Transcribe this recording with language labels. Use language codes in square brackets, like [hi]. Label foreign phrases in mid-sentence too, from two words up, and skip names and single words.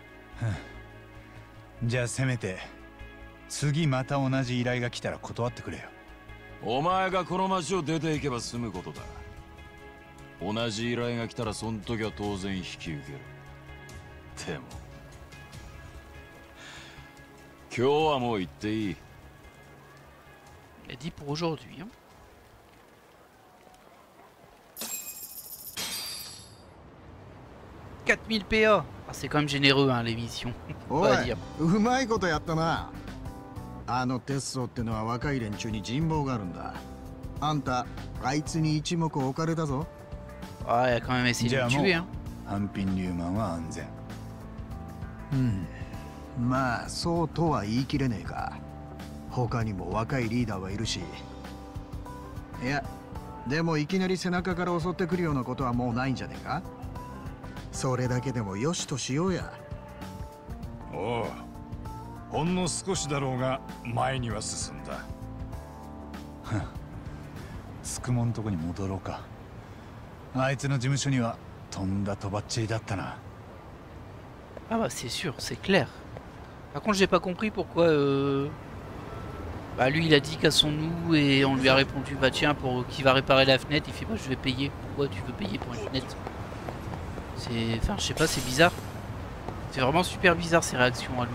[ja] じゃあせめて次また同じ依頼が来たら断ってくれよ。お前がこの町を出ていけば済むことだ。同じ依頼が来たらそん時は当然引き受ける。でも今日はもう行っていい。 [fr] Il a dit pour aujourd'hui. Hein. « 4000 PA. Ah, c'est quand même généreux hein, les missions. On va dire. [ja] うまいことやったな。あのテッソってのは若い連中に人望があるんだ。あんたあいつに一目置かれたぞ。 [fr] Ah, il a quand même essayé de le tuer. Hein. [ja] 半品リューマンは安全。まあそうとは言い切れねえか。他にも若いリーダーはいるし。いやでもいきなり背中から襲ってくるようなことはもうないんじゃねえか。それだけでもよしとしようや。おう、ほんの少しだろうが前には進んだ。つくもんとこに戻ろうか。あいつの事務所にはとんだとばっちりだったな。 [fr] Ah bah c'est sûr, c'est clair. Par contre j'ai pas compris pourquoi bah lui il a dit cassons-nous et on lui a répondu bah tiens pour qui va réparer la fenêtre, il fait bah je vais payer. Pourquoi tu veux payer pour une fenêtre? C'est... Enfin je sais pas, c'est bizarre. C'est vraiment super bizarre ces réactions à lui.